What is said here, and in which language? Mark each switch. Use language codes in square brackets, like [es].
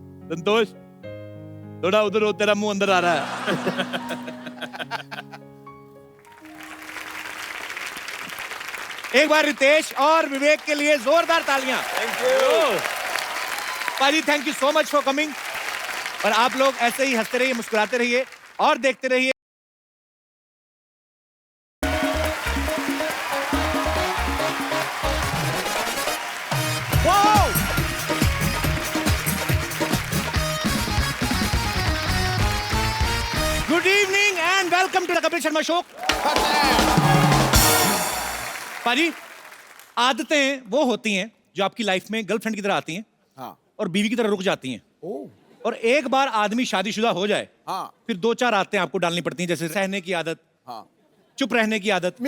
[hi] संतोष थोड़ा उधर हो, तेरा मुंह अंदर आ रहा है। एक बार रितेश और विवेक के लिए जोरदार तालियां। [en] Thank you. [hi] पाजी [en] Thank you so much for coming. [hi] और आप लोग ऐसे ही हंसते रहिए, मुस्कुराते रहिए। और देखते रहिए। Wow! [en] Good evening and welcome to the Kapil Sharma show. [hi] पाजी, आदतें वो होती हैं जो आपकी लाइफ में गर्लफ्रेंड की तरह आती हैं और बीवी की तरह रुक जाती हैं। और एक बार आदमी शादीशुदा हो जाए फिर 2-4 आदतें आपको डालनी पड़ती हैं, जैसे सहने की आदत, चुप रहने की आदत,